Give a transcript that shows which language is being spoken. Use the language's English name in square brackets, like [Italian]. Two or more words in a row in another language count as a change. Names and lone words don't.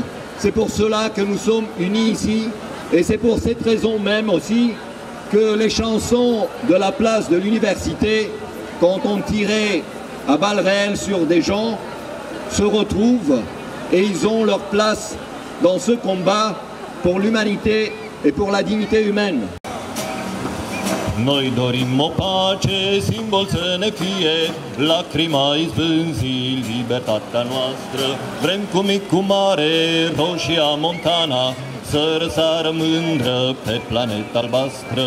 [French] C'est pour cela que nous sommes unis ici et c'est pour cette raison même aussi que les chansons de la place de l'université, quand on tirait à balles réelles sur des gens, se retrouvent et ils ont leur place dans ce combat pour l'humanité et pour la dignité humaine. [Romanian] Noi dorim o pace, simbol să ne fie, lacrima izvânzi libertatea noastră. Vrem cu mic, cu mare, Roșia Montana, să răsară mândră pe planeta albastră.